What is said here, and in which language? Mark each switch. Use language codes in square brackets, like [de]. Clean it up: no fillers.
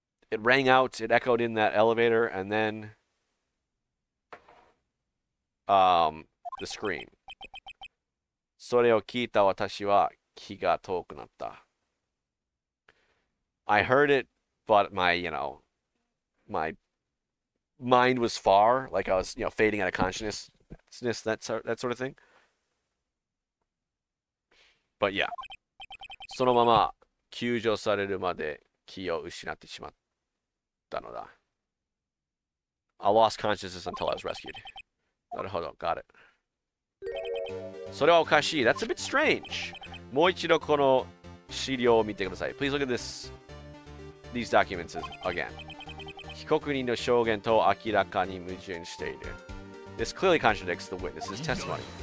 [en] It rang out, it echoed in that elevator, and then the scream. [ja] それを聞いた私は気が遠くなった。 [en] I heard it, but my mind was far, like I was, fading out of consciousness, that sort of thing. But yeah. [ja] そのまま救助されるまで気を失ってしまったのだ。 [en] I lost consciousness until I was rescued. [ja] なるほど、 [en] got it. [ja] それはおかしい。 [en] That's a bit strange. [ja] もう一度この資料を見てください。 [en] Please look at these documents again. [ja] 被告人の証言と明らかに矛盾している。 [en] This clearly contradicts the witness's testimony.